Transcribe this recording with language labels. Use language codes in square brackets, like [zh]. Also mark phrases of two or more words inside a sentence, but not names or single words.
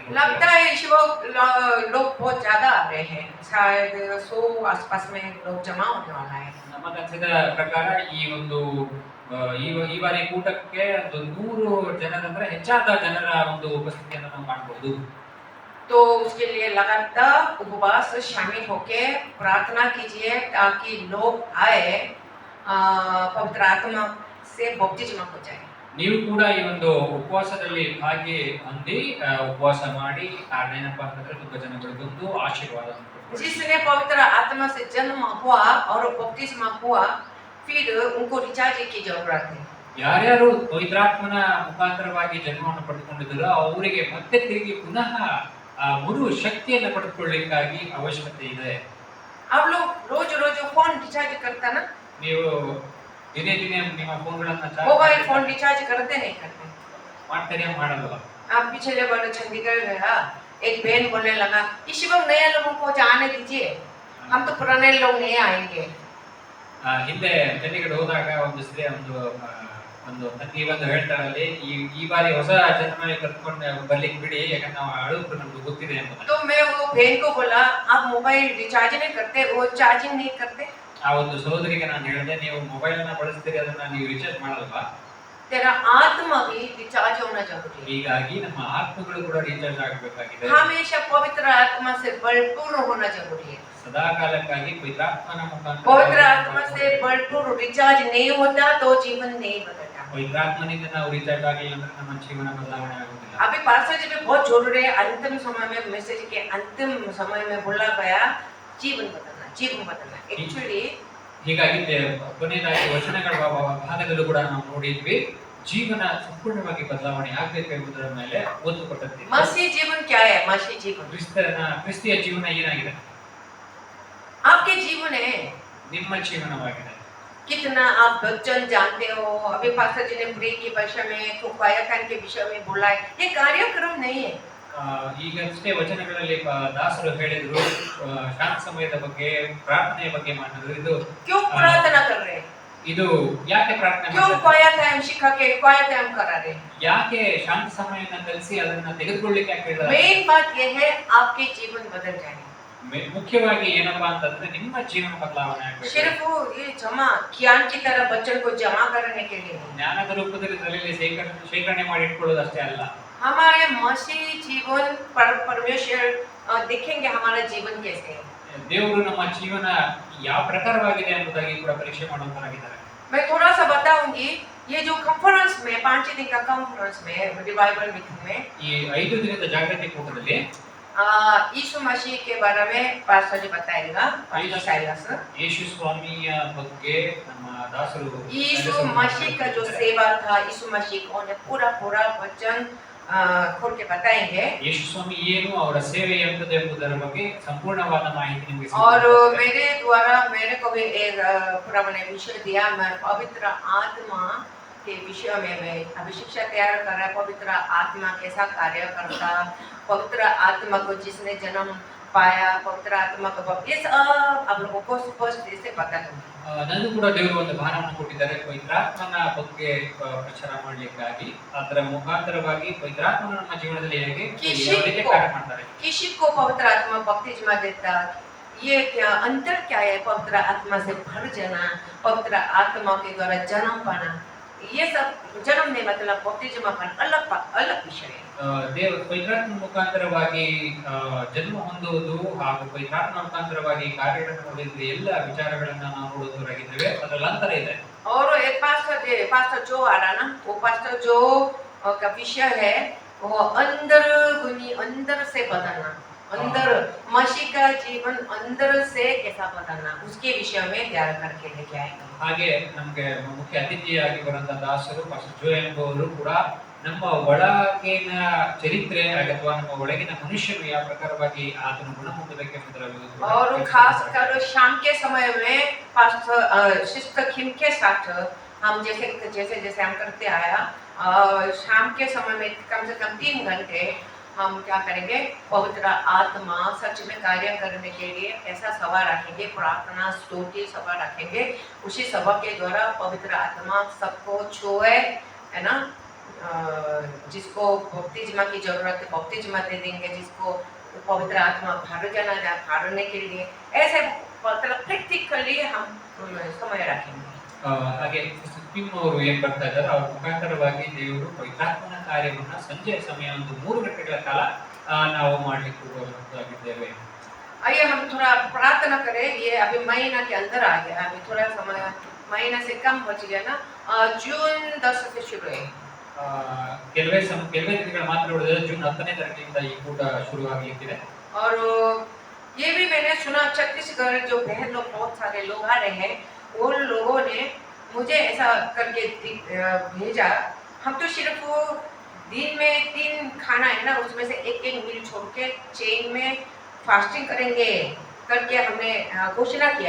[hi] लगता है इस वक्त लोग बहुत ज्यादा आ रहे हैं, शायद 100 आसपास में लोग जमा होने वाला है. [kn] ನಮಗನ್ಸಿದ ಪ್ರಕಾರ ಈ ಒಂದು ಈ ಬಾರಿ ಕೂಟಕ್ಕೆ ಒಂದು 100 ಜನರಂದ್ರೆ ಹೆಚ್ಚಾದ ಜನರ ಒಂದು ಉಪಸ್ಥಿತಿಯನ್ನು ನಾವು ಕಾಣಬಹುದು. [hi] तो उसके लिए लगातार उपवास शामिल होके प्रार्थना कीजिए ताकि लोग आए पवित्र आत्मा से बपतिस्मा हो जाए. [kn] ನೀವು ಕೂಡ ಈ ಒಂದು ಉಪವಾಸದಲ್ಲಿ ಭಾಗಿ ಹೊಂದಿ ಉಪವಾಸ ಮಾಡಿ ಕಾರಣೇನಪ್ಪ ಅಂತಂದ್ರೆ ತುಂಬ ಜನಗಳು ಬಂದು ಆಶೀರ್ವಾದ. [hi] जिसने पवित्र आत्मा से जन्म हुआ और बपतिस्मा हुआ फिर उनको रिचार्ज की जरूरत है. [kn] ಯಾರ್ಯಾರು ಪವಿತ್ರಾತ್ಮನ ಮುಖಾಂತರವಾಗಿ ಜನ್ಮವನ್ನು ಪಡೆದುಕೊಂಡಿದ್ದಾರೋ ಅವರಿಗೆ ಮತ್ತೆ ತಿರುಗಿ ಪುನಃ ಮರು ಶಕ್ತಿಯನ್ನು ಪಡೆದುಕೊಳ್ಳಲಿಕ್ಕಾಗಿ ಅವಶ್ಯಕತೆ ಇದೆ. [hi] आप लोग रोज रोज [en] phone recharge [hi] करता ना, [kn] ನೀವು ದಿನೇ ದಿನೇ ನಿಮ್ಮ ಫೋನ್ಗಳನ್ನ [en] mobile phone recharge [hi] करते नहीं करते? [kn] ಮಾಡ್ತಾರೆ ಮಾಡಲ್ವಾ? [hi] आप पिछले बार चंडीगढ़ गया, एक बहन बोलने लगा इस बार नया लोगों को जाने दीजिए, हम तो पुराने लोग नहीं आएंगे. [kn] ಹಿಂದೆ ಚಂಡೀಗಢ ಹೋದಾಗ ಒಂದು ಸ್ತ್ರೀ ಒಂದು ತಂಗಿ ಬಂದು ಹೇಳ್ತಾರಲ್ಲಿ ಈ ಬಾರಿ ಹೊಸ ಜನರನ್ನ ಕರ್ಕೊಂಡು ಬರ್ಲಿಕ್ಕೆ ಬಿಡಿ, ಯಾಕಂದ್ರೆ ನಾವು ಅಳುಕು ನಮ್ಗೆ ಗೊತ್ತಿದೆ ಅಂತ. [hi] तो मैं वो बहन को बोला आप [en] mobile recharge [hi] नहीं करते, वो चार्जिंग नहीं करते? [kn] ಆ ಒಂದು ಸಹೋದರಿಗೆ ನಾನು ಹೇಳಿದೆ, ನೀವು ಮೊಬೈಲ್ ಅನ್ನ ಬಳಸ್ತೀರಿ, ಅದನ್ನ ನೀವು ರಿಚಾರ್ಜ್ ಮಾಡಲ್ವಾ? [hi] तेरा आत्मा भी रिचार्ज होना जरूरी है. [kn] ಹೀಗಾಗಿ ನಮ್ಮ ಆತ್ಮಗಳು ಕೂಡ ರಿಚಾರ್ಜ್ ಆಗಬೇಕಾಗಿದೆ. [hi] हमेशा पवित्र आत्मा से भरपूर होना जरूरी है. [kn] ಸದಾ ಕಾಲಕ್ಕಾಗಿ ಪವಿತ್ರಾತ್ಮನ [hi] पवित्र आत्मा [kn] ಮುಖಾಂತರ [hi] से भरपूर रिचार्ज नहीं होता तो जीवन नहीं बदलता. [kn] ಪವಿತ್ರಾತ್ಮನಿಂದ ನಾವು ರಿಚಾರ್ಜ್ ಆಗಿಲ್ಲ ಅಂದ್ರೆ ನಮ್ಮ ಜೀವನ ಬದಲಾವಣೆ ಆಗುವುದಿಲ್ಲ. [hi] अभी पास्टर जी भी बहुत जरूरी है. अंतिम समय में मैसेज के अंतिम समय में बोला गया जीवन बदलना. एक्चुअली [kn] ಹೀಗಾಗಿ ಕೊನೆಯದಾಗಿ ವಚನಗಳ ಭಾಗದಲ್ಲೂ ಕೂಡ ನಾವು ನೋಡಿದ್ವಿ, ಜೀವನ ಸಂಪೂರ್ಣವಾಗಿ ಬದಲಾವಣೆ ಆಗ್ಬೇಕು ಎಂಬುದರ ಮೇಲೆ ಒತ್ತು ಕೊಟ್ಟಿದ್ದೀವಿ. [hi] मसीह जीवन क्या है? मसीह जीवन [kn] ಕ್ರಿಸ್ತಿಯ ಜೀವನ ಏನಾಗಿದೆ? [hi] आपके जीवन है. [kn] ನಿಮ್ಮ ಜೀವನವಾಗಿದೆ. [hi] कितना आप वचन जानते हो? अभी पास्टर जी ने प्रे के विषय में तो कायाकल्प के विषय में बोला है. ये कार्यक्रम नहीं है. [kn] ಈಗಷ್ಟೇ ವಚನಗಳಲ್ಲಿ ದಾಸರು ಹೇಳಿದ್ರು, ಶಾಂತ ಸಮಯದ ಬಗ್ಗೆ, ಪ್ರಾರ್ಥನೆಯ ಬಗ್ಗೆ ಮಾತಾಡಿದ್ರು. ಇದು [hi] क्यों प्रार्थना कर रहे हैं? [kn] ಇದು ಯಾಕೆ ಪ್ರಾರ್ಥನೆ [hi] क्यों [kn] ಮಾಡ್ತಾರೆ? [en] quiet time [hi] सिखा के [en] quiet time [hi] करा रहे हैं? [kn] ಯಾಕೆ ಶಾಂತ ಸಮಯನ ಕಲಿಸಿ ಅದನ್ನ ತೆಗೆದುಕೊಳ್ಳಿಕ್ಕೆ ಯಾಕೆ ಹೇಳಿದ್ದಾರೆ? [hi] मेन बात ये है आपके जीवन बदल जाए. [kn] ಮುಖ್ಯವಾಗಿ ಏನಪ್ಪಾ ಅಂತಂದ್ರೆ ನಿಮ್ಮ ಜೀವನ ಬದಲಾವಣೆ ಆಗ್ಬೇಕು. [hi] सिर्फ ये जमा ज्ञान की तरह बच्चों को जमा करने के लिए नहीं. [kn] ಜ್ಞಾನದ ರೂಪದಲ್ಲಿ ತಲೆಯಲ್ಲಿ ಶೇಖರಣೆ ಮಾಡಿ ಇಟ್ಕೊಳ್ಳೋದು ಅಷ್ಟೇ ಅಲ್ಲ. [hi] हमारे मसीह जीवन पर परमेश्वर देखेंगे हमारा जीवन कैसे है. [kn] ದೇವರು ನಮ್ಮ ಜೀವನ ಯಾವ ಪ್ರಕಾರವಾಗಿದೆ ಎಂಬುದಾಗಿ ಕೂಡ ಪರೀಕ್ಷೆ ಮಾಡುವಂತರಾಗಿದ್ದಾರೆ. [hi] मैं थोड़ा सा बताऊंगी. ये जो कॉन्फ्रेंस में 5 दिन का कॉन्फ्रेंस में [en] revival meeting [hi] में [kn] ಈ 5 ದಿನದ ಜಾಗೃತಿ ಕೂಟದಲ್ಲಿ [hi] यीशु मसीह के बारे में पास्टर जी बताएगा. पास्टर साइलस [kn] ಯೇಸು ಸ್ವಾಮಿಯ ಬಗ್ಗೆ ನಮ್ಮ ದಾಸರು [hi] यीशु मसीह का जो सेवा था, यीशु मसीह को ने पूरा वचन खोल के बताएंगे. [kn] ಯೇಸು ಸ್ವಾಮಿ ಏನು, ಅವರ ಸೇವೆ ಎಂಬುದು ಎಂಬುದರ ಬಗ್ಗೆ ಸಂಪೂರ್ಣವಾದ ಮಾಹಿತಿ ನಿಮಗೆ [hi] और [kn] ಸಿಗುತ್ತದೆ. [hi] मेरे द्वारा मेरे को भी एक पूरा मैंने विषय दिया. मैं पवित्र आत्मा के विषय में मैं अभी शिक्षा तैयार कर रहा. पवित्र आत्मा कैसा कार्य करता, पवित्र आत्मा को जिसने जन्म पाया, पवित्र आत्मा को ये सब आप लोगों को स्पष्ट से पता है. [kn] ನನಗೂ ಕೂಡ ದೇವರು ಒಂದು ಭಾರವನ್ನು ಕೊಟ್ಟಿದ್ದಾರೆ ಪವಿತ್ರಾತ್ಮನ ಬಗ್ಗೆ ಪ್ರಚಾರ ಮಾಡಲಿಕ್ಕಾಗಿ. ಅದರ ಮುಖಾಂತರವಾಗಿ ಪವಿತ್ರಾತ್ಮನ ನಮ್ಮ ಜೀವನದಲ್ಲಿ ಹೇಗೆ ಕಾರ್ಯ ಮಾಡ್ತಾರೆ. [hi] किसी को पवित्र आत्मा बपतिस्मा देता. ये क्या अंतर क्या है? पवित्र आत्मा से भर जाना, पवित्र आत्मा के द्वारा जन्म पाना, ये सब जन्म नहीं मतलब बपतिस्मा का अलग विषय है. [kn] ದೇವರು ಪವಿತ್ರಾತ್ಮ ಮುಖಾಂತರವಾಗಿ ಜನ್ಮ ಹೊಂದುವುದು ಹಾಗೂ ಪವಿತ್ರಾತ್ಮ ಮುಖಾಂತರವಾಗಿ ಕಾರ್ಯಗಳನ್ನು ಹೊಂದಿದ ಎಲ್ಲ ವಿಚಾರಗಳನ್ನ ನಾವು ನೋಡುವುದರಾಗಿದ್ದೇವೆ. ಅದರಲ್ಲಿ ಅಂತರ ಇದೆ. [hi] और एक पास्टर जो आ रहा ना, वो पास्टर जो का विषय है वो अंदर से बदलना, अंदर मसीह का जीवन अंदर से कैसा बदलना, उसके विषय में ध्यान करके लेके आएंगे. [kn] ಹಾಗೆ ನಮಗೆ ಮುಖ್ಯ ಅತಿಥಿಯಾಗಿ ಬರುವಂತ ದಾಸರು ಪಾಸ್ಟರ್ ಜೋ ಎಂಬುವರು ಕೂಡ ನಮ್ಮ ಒಳಗಿನ ಚರಿತ್ರೆ ಅಥವಾ ನಮ್ಮ ಒಳಗಿನ ಮನುಷ್ಯನು ಯಾವ ಪ್ರಕಾರವಾಗಿ ಆತನ ಗುಣ ಹೊಂದಬೇಕೆಂಬುದರ [hi] और खास कर शाम के समय में पास्टर सिस्टर किम के साथ हम जैसे हम करते आया, शाम के समय में कम से कम 3 घंटे हम क्या करेंगे, पवित्र आत्मा सच में कार्य करने के लिए ऐसा सभा रखेंगे, प्रार्थना स्तुति सभा रखेंगे. उसी सभा के द्वारा पवित्र आत्मा सबको छुए, है ना. जिसको बपतिस्मा की जरूरत है बपतिस्मा दे देंगे, जिसको पवित्र आत्मा भरने के लिए ऐसे मतलब प्रैक्टिकली हम समय रखेंगे। [kn] ಹಾಗೆ ಕಿಮ್ ಅವರು ಏನ್ ಬರ್ತಾ ಇದ್ದಾರೆ ಅವ್ರ ಮುಖಾಂತರವಾಗಿ ದೇವರು ಪವಿತ್ರಾತ್ಮನ ಕಾರ್ಯವನ್ನ ಸಂಜೆ ಸಮಯ ಒಂದು 3 ಗಂಟೆಗಳ ಕಾಲ ನಾವು ಮಾಡ್ಲಿಕ್ಕೆ ಹೋಗುವಂತಾಗಿದ್ದೇವೆ. [hi] आइए हम थोड़ा प्रार्थना करें। ये अभी महीना के अंदर आ गया, अभी थोड़ा समय महीना से कम बच गया ना। जून 10 से शुरू है [kn] ಕೆಲವೇ ದಿನಗಳ ಮಾತ್ರ ಉಳಿದಿದೆ. ಜೂನ್ 10ನೇ ತಾರೀಕಿನಿಂದ ಈ ಕೂಟ ಶುರುವಾಗಲಿಕ್ಕಿದೆ. [hi] और ये भी मैंने सुना छत्तीसगढ़ जो बहन लोग बहुत सारे लोग आ रहे हैं, उन लोगों ने मुझे ऐसा करके भेजा। हम तो सिर्फ वो दिन में 3 खाना है ना, उसमें से एक मील छोड़ के चेन में फास्टिंग करेंगे करके हमने घोषणा किया।